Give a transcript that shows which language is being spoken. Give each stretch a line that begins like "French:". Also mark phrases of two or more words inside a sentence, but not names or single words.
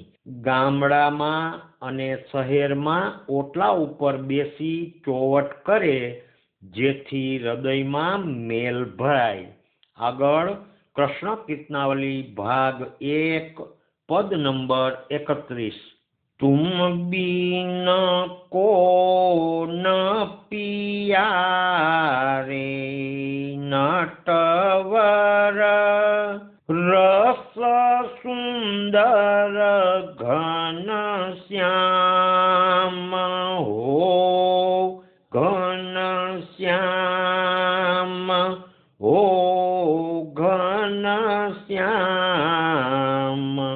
Gujarati: ગામડામાં અને શહેરમાં ઓટલા ઉપર બેસી ચોવટ કરે, જેથી હૃદયમાં મેલ ભરાય. આગળ કૃષ્ણ કીર્તનાવલી ભાગ 1 પદ નંબર 31.
Hindi: तुम बिन को न पियारे नटवर, रस सुंदर घन श्याम हो, घन श्याम हो, घन श्याम.